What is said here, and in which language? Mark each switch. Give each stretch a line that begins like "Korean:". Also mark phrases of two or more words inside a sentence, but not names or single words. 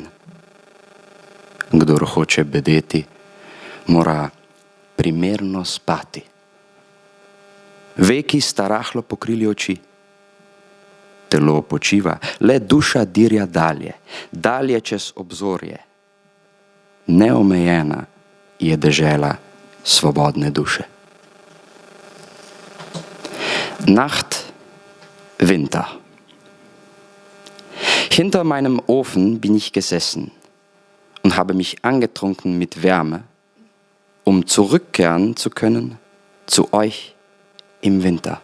Slovenian: Kdor hoče bedeti, mora primerno spati. Veki sta rahlo pokrili oči. Telo počiva, le duša dirja dalje, dalje čez obzorje. Neomejena je dežela svobodne duše.
German: Nacht, Winter. Hinter meinem Ofen bin ich gesessen und habe mich angetrunken mit Wärme, um zurückkehren zu können zu euch im Winter.